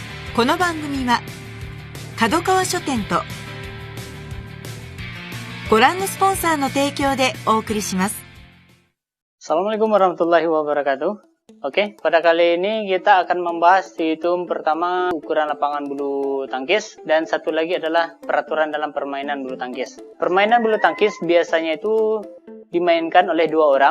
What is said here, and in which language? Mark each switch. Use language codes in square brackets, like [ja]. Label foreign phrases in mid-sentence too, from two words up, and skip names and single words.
[ja] この番組は角川書店とご覧のスポンサーの提供でお送りします。 [ar] السلام عليكم ورحمة الله وبركاته. [id] Oke, pada kali ini kita akan membahas yaitu pertama ukuran lapangan bulu tangkis dan satu lagi adalah peraturan dalam permainan bulu tangkis. Permainan bulu tangkis biasanya itu dimainkan oleh dua orang.